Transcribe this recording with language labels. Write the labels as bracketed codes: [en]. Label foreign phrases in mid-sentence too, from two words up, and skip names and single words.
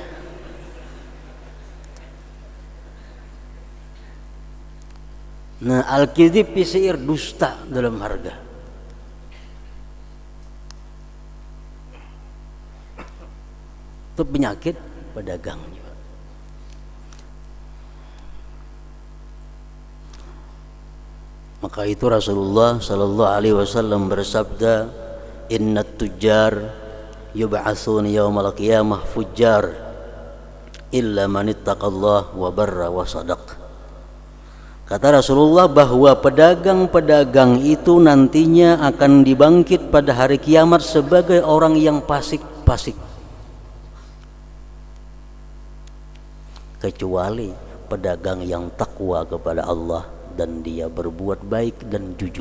[id] Nah, [ar] الكذب في السعر, [id] dusta dalam harga. Itu penyakit pedagang juga. Maka itu Rasulullah [ar] صلى الله عليه وسلم bersabda, إن التجار يبعثون يوم القيامة فجارا إلا من اتقى الله وبر وصدق. [id] Kata Rasulullah bahwa pedagang-pedagang itu nantinya akan dibangkit pada hari kiamat sebagai orang yang fasik-fasik, kecuali pedagang yang takwa kepada Allah dan dia berbuat baik dan jujur.